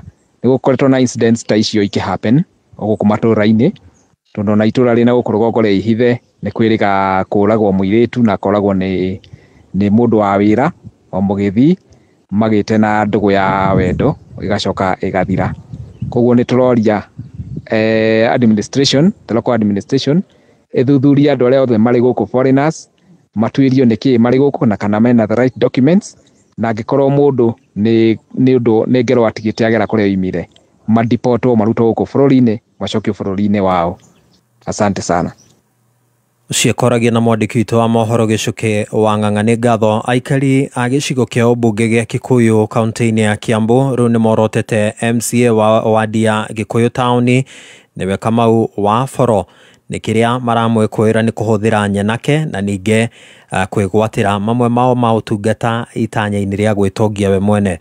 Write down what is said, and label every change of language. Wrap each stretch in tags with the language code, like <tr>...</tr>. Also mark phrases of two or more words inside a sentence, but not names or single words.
<ki>Nĩ gũkoretwo na incidents ta icio ikĩhappen gũkũ matũũra-inĩ, tondũ na itũũra rĩna gũkũ rũgongo rĩa ihithe nĩ kwĩrĩga kũragwo mũirĩtu na akoragwo nĩ mũndũ wa wĩra o mũgĩthii magĩte na ndũgũ ya wendo ĩgacoka ĩgathira. Koguo nĩ tũroria administration,</ki> <en>the local administration</en> <ki>ethuthuria andũ arĩa othe marĩ gũkũ foreigners matuĩrio nĩkĩ marĩ gũkũ na kana mena</ki> <en>the right documents,</en> <ki>na angĩkorwo mũndũ nĩ Ngero atigĩte agera kũrĩa oimire madipotwo marutwo gũkũ bũrũri-inĩ macokio bũrũri-inĩ wao.</ki> <sw>Asante sana.</sw> <ki>Ciakoragia na mwandĩki witũ wa mohoro Gĩcũkĩ wa Ng'ang'a. Nĩ ngatho aikari a gĩcigo kĩa ũmbunge gĩa Kikuyu kaunti-inĩ ya Kiambu rĩu nĩ morotete MCA wa wadi ya Gikuyu taũni nĩwe Kamau wa Foro nĩ kĩrĩa maramwĩkũĩra nĩ kũhũthĩra nyanake na ningĩ kwĩgwatĩra mamwe mao ma ũtungata itanya-inĩ rĩa gwĩtongia we mwene.</ki>